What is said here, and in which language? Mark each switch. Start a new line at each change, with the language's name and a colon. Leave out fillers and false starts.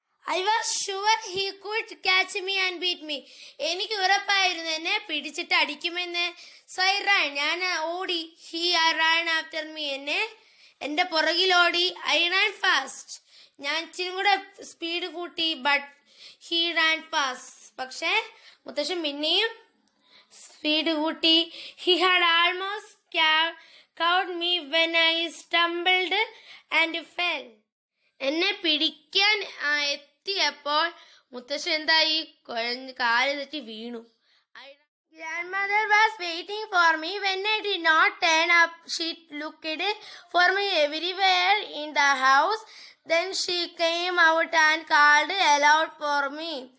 English: I was sure he could catch me and beat me.
Malayalam: എനിക്ക് ഉറപ്പായിരുന്നു എന്നെ പിടിച്ചിട്ട് അടിക്കുമെന്ന്.
English: So I ran.
Malayalam: ഞാൻ ഓടി.
English: He ran after me.
Malayalam: എന്റെ പുറകിലോടി.
English: I ran fast.
Malayalam: ഞാൻ ഇച്ചിരി കൂടെ സ്പീഡ് കൂട്ടി.
English: But he ran fast.
Malayalam: പക്ഷേ മുത്തശ്ശൻ പിന്നെയും സ്പീഡ് കൂട്ടി.
English: He had almost caught me when I stumbled and fell.
Malayalam: എന്നെ പിടിക്കാൻ എത്തിയപ്പോൾ മുത്തശ്ശൻ എന്തായി? കാല് തെറ്റി വീണു.
English: Grandmother was waiting for me. When I did not turn up, she looked for me everywhere in the house. Then she came out and called aloud for me.